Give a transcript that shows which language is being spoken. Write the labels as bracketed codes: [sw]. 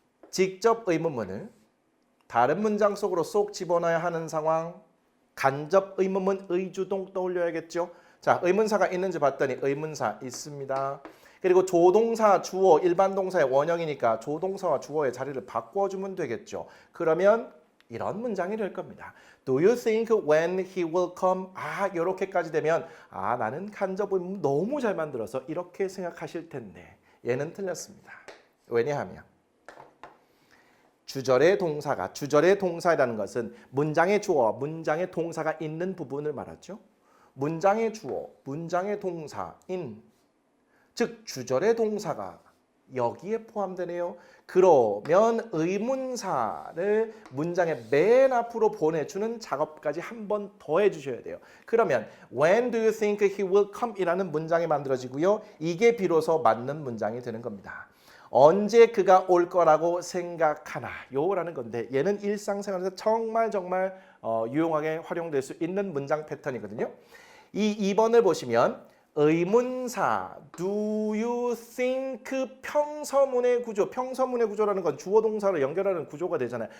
[ko] 직접 의문문을 다른 문장 속으로 쏙 집어넣어야 하는 상황. 간접 의문문 의주동 떠올려야겠죠? 자, 의문사가 있는지 봤더니 의문사 있습니다. 그리고 조동사, 주어, 일반 동사의 원형이니까 조동사와 주어의 자리를 바꿔주면 되겠죠. 그러면 이런 문장이 될 겁니다. [en] Do you think when he will come? [ko] 이렇게까지 되면 나는 간접을 너무 잘 만들어서 이렇게 생각하실 텐데 얘는 틀렸습니다. 왜냐하면 주절의 동사라는 것은 문장의 주어와 문장의 동사가 있는 부분을 말하죠. 문장의 주어, 문장의 동사인 즉 주절의 동사가 여기에 포함되네요. 그러면 의문사를 문장의 맨 앞으로 보내주는 작업까지 한 번 더 해주셔야 돼요. 그러면 [en] When do you think he will come? [ko] 이라는 문장이 만들어지고요. 이게 비로소 맞는 문장이 되는 겁니다. 언제 그가 올 거라고 생각하나요? 라는 건데 얘는 일상생활에서 정말 유용하게 활용될 수 있는 문장 패턴이거든요. 이 2번을 보시면 의문사 [en] do you think [ko] 평서문의 구조, 평서문의 구조라는 건 주어 동사를 연결하는 구조가 되잖아요.